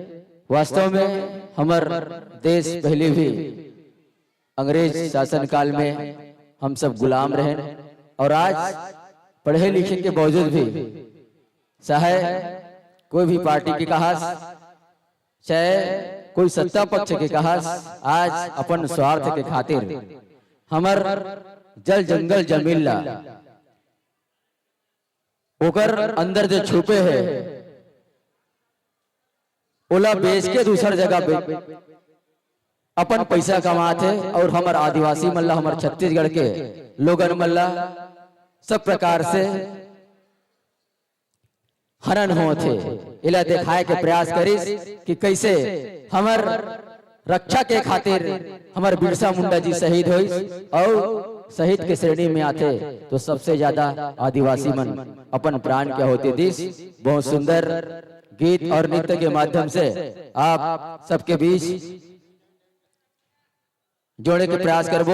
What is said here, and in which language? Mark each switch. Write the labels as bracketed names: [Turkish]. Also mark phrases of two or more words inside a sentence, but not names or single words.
[Chhattisgarhi] वास्तव में हमार देश पहले भी अंग्रेज शासन काल में हम सब गुलाम रहे और आज पढ़े लिखे के बावजूद भी चाहे कोई भी पार्टी के कहा चाहे कोई सत्ता पक्ष के कहा आज अपन स्वार्थ के खातिर हमर जल जंगल जमीन ला ओकर अंदर जो छुपे है ओला बेच के दूसर जगह पे अपन पैसा कमाते और हमर आदिवासी मल्ला हमर छत्तीसगढ़ के लोगन मल्ला सब प्रकार से हनन होते इला दिखाए के प्रयास करिस कि कैसे हमर रक्षा के खातिर हमर बिरसा मुंडा जी शहीद हुई और शहीद के श्रेणी में आते तो सबसे ज्यादा आदिवासी मन अपन प्राण क्या होते दिस। बहुत सुंदर गीत और नृत्य के माध्यम से आप सबके बीच जोड़े के प्रयास करबो।